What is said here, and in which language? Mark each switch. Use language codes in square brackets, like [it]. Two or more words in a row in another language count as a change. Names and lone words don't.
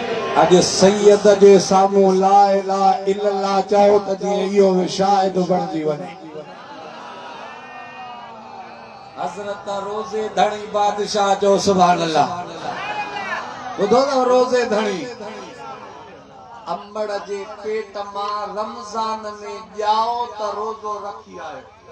[sd] अॼु सैयद जे साम्हूं [ar] لا إله إلا الله [sd] चओ त जीअं इहो शाहिद बणिजी वञे। हज़रत रोज़े धणी बादशाह जो [ar] سبحان الله. [sd] ॿुधो न रोज़े धणी अम्बड़ जे पेट मां रमज़ान में ॼाओ त रोज़ो रखी आयो।